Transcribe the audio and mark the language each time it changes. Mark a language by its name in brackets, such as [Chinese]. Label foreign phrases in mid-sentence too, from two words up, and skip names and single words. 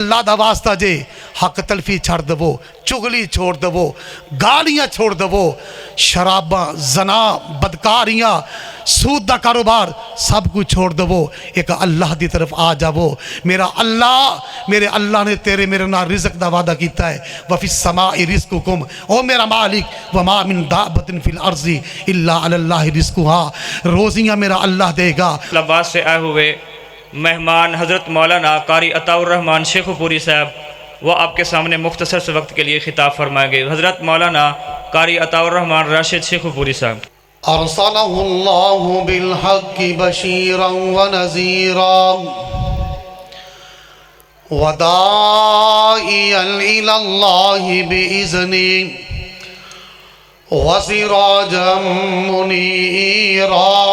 [Punjabi] اللہ دا واسطہ جے حق تلفی چھڑ دو، چگلی چھوڑ دو، گالیاں چھوڑ دو، شراباں، زنا، بدکاریاں، سود دا کاروبار سب کچھ چھوڑ دو، ایک اللہ دی طرف آ جاؤ۔ میرے اللہ نے میرے نال رزق دا وعدہ کیتا ہے، [Arabic] وَفِي السَّمَاءِ رِزْقُكُمْ، [Punjabi] او میرا مالک، [Arabic] وَمَا مِن دَابَّةٍ فِي الْأَرْضِ إِلَّا عَلَى اللَّهِ رِزْقُهَا، [Punjabi] روزیاں میرا اللہ دے گا۔ [Urdu] عباس سے آئے ہوئے مہمان حضرت مولانا قاری عطاء الرحمن شیخ پوری صاحب، وہ آپ کے سامنے مختصر سے وقت کے لیے خطاب فرمائیں گے۔ حضرت مولانا قاری عطاء الرحمن راشد شیخ پوری صاحب۔ [Arabic] ارسلہ اللہ بالحق بشیرا ونذیرا وداعیا الی اللہ باذنہ وسراجا منیرا۔